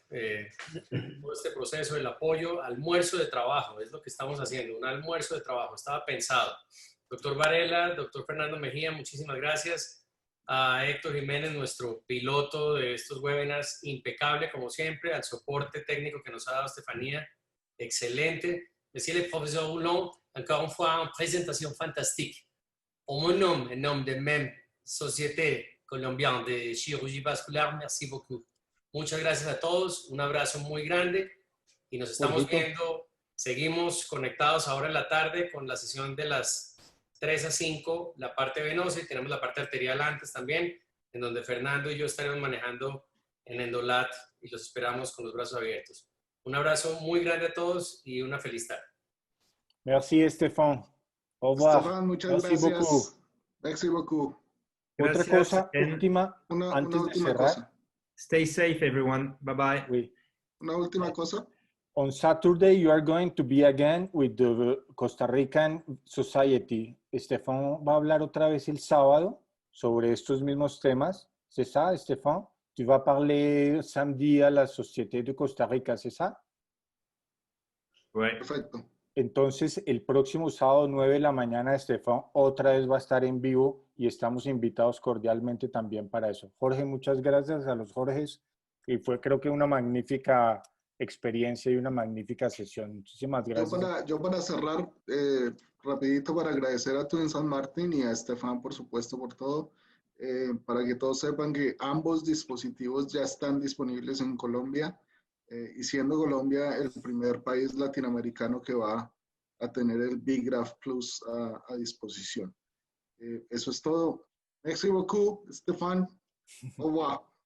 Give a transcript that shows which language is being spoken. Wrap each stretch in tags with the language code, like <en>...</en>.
<es>Todo este proceso, el apoyo, almuerzo de trabajo, es lo que estamos haciendo, un almuerzo de trabajo, estaba pensado. Doctor Varela, doctor Fernando Mejía, muchísimas gracias. A Héctor Jiménez, nuestro piloto de estos webinars, impecable como siempre, al soporte técnico que nos ha dado Estefanía, excelente.</es> <fr>Monsieur le professeur Haulon, encore une fois, une présentation fantastique. En mon nom de même Société Colombienne de Chirurgie Vascular, merci beaucoup.</fr> <es>Muchas gracias a todos, un abrazo muy grande y nos estamos viendo. Seguimos conectados ahora en la tarde con la sesión de las 3 a 5, la parte venosa, y tenemos la parte arterial antes también, en donde Fernando y yo estaremos manejando en Endolat y los esperamos con los brazos abiertos. Un abrazo muy grande a todos y una feliz tarde.</es> <fr>Merci, Stéphan. Au revoir.</fr> <es>Stéphan, muchas</es> <fr>Merci</fr> <es>gracias.</es> <fr>beaucoup. Merci beaucoup.</fr> <es>Otra cosa última, antes de última cerrar. cosa.</es> <en>Stay safe, everyone. Bye-bye.</en> <fr>Oui.</fr> <es>Una última cosa.</es> <en>On Saturday, you are going to be again with the Costa Rican Society.</en> <es>Stéphan va a hablar otra vez el sábado sobre estos mismos temas.</es> <fr>C'est ça, Stéphan? Tu vas parler samedi à la Société de Costa Rica, c'est ça? Ouais.</fr> <es>Perfecto. Entonces, el próximo sábado, 9 de la mañana, Stéphan otra vez va a estar en vivo y estamos invitados cordialmente también para eso. Jorge, muchas gracias a los Jorges y fue, creo que, una magnífica experiencia y una magnífica sesión. Muchísimas gracias. Yo para cerrar, rapidito, para agradecer a Twins and Martin y a Stéphan, por supuesto, por todo, para que todos sepan que ambos dispositivos ya están disponibles en Colombia, y siendo Colombia el primer país latinoamericano que va a tener el Big Graph Plus a disposición. Eso es todo.</es> <fr>Merci beaucoup, Stéphan. Au revoir.</fr>